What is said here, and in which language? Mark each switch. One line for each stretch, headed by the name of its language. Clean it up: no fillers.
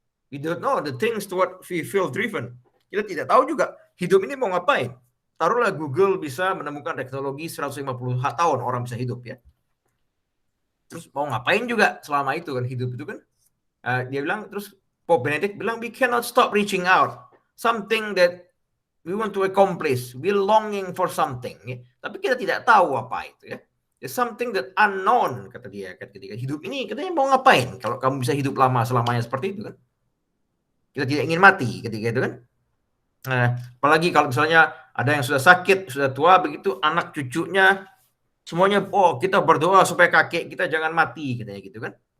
English: We don't know the things to what we feel driven.
Indonesian: Kita tidak tahu juga hidup ini mau ngapain. Taruhlah Google bisa menemukan teknologi 150 tahun orang bisa hidup ya. Terus mau ngapain juga selama itu kan hidup itu kan? Dia bilang, terus Pope Benedict bilang,
English: we cannot stop reaching out. Something that we want to accomplish. We're longing for something.
Indonesian: Ya. Tapi kita tidak tahu apa itu ya.
English: There's something that unknown,
Indonesian: kata dia. Ketika hidup ini, katanya mau ngapain? Kalau kamu bisa hidup lama selamanya seperti itu kan. Kita tidak ingin mati ketika itu kan. Apalagi kalau misalnya ada yang sudah sakit, sudah tua, begitu anak cucunya semuanya, kita berdoa supaya kakek kita jangan mati, katanya gitu kan.